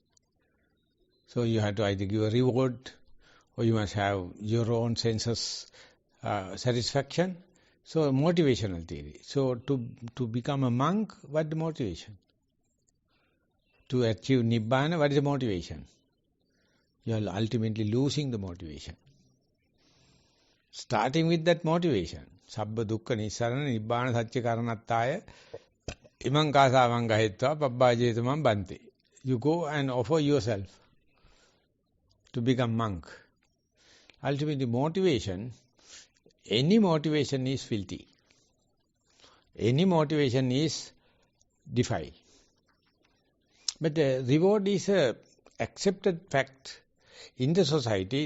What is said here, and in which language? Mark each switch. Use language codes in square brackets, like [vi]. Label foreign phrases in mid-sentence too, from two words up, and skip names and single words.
[en] So you have to either give a reward, or you must have your own senses satisfaction. So motivational theory. So to become a monk, what the motivation? To achieve Nibbana, what is the motivation? You are ultimately losing the motivation. Starting with that motivation, [pi] Sabba Dukkha Nissarana Nibbana Satya Karanattaya Imam Kasavang Gahetva Pabbhajetamam Bante. [en] You go and offer yourself to become monk. Ultimately motivation, any motivation is filthy. Any motivation is defiled. But the reward is a accepted fact in the society.